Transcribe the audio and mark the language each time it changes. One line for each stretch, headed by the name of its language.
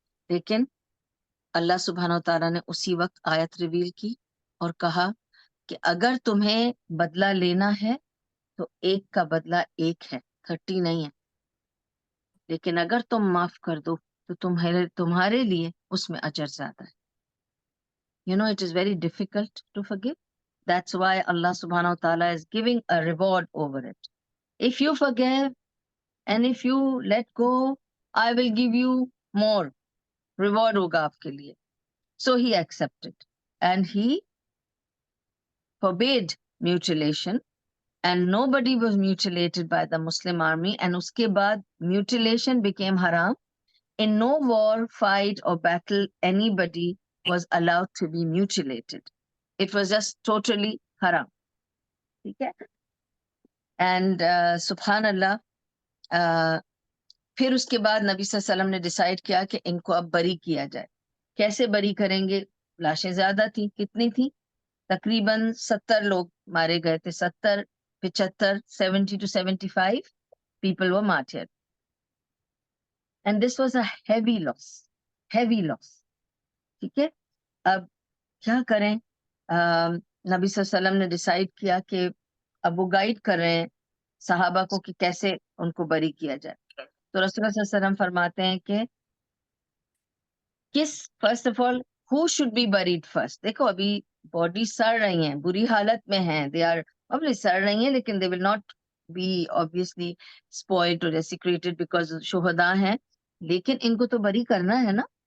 Hindi: लेकिन अल्लाह सुब्हानो ताला ने उसी वक्त आयत रिवील की और कहा कि अगर तुम्हें बदला लेना है तो एक का बदला एक है, 30 नहीं है. लेकिन अगर तुम माफ कर दो तो तुम्हारे लिए उसमें अजर ज्यादा है.
English: It is very difficult to forgive. That's why Allah subhanahu wa ta'ala is giving a reward over it. If you forgive and if you let go, I will give you more.
Hindi: Reward होगा आपके लिए.
English: So he accepted and he forbade mutilation, and nobody was mutilated by the Muslim army, and
Hindi: uske baad
English: mutilation became haram. In no war, fight or battle anybody was allowed to be mutilated. It was just totally haram.
Hindi: ठीक है. And subhanallah, फिर उसके बाद नबी सल्लल्लाहु अलैहि वसल्लम ने decide किया कि इनको अब बरी किया जाए. कैसे बरी करेंगे, लाशें ज्यादा थी. कितनी थी, तकरीबन 70 लोग मारे गए थे.
English: 70, 75, 70 to 75 people were martyred. And this was a heavy loss.
Hindi: ठीक है. अब क्या करें, नबी सल्लल्लाहु अलैहि वसल्लम ने डिसाइड किया कि अब वो गाइड कर रहे हैं सहाबा को कि कैसे उनको बरी किया जाए। तो रसूलुल्लाह सल्लल्लाहु अलैहि वसल्लम फरमाते हैं कि किस
English: First of all who should be buried first.
Hindi: देखो अभी बॉडी सड़ रही हैं, बुरी हालत में हैं,
English: they are obviously
Hindi: सड़ रही हैं, लेकिन
English: they will not be obviously spoiled और desecrated because
Hindi: शुहदा हैं, लेकिन इनको तो बरी करना है ना।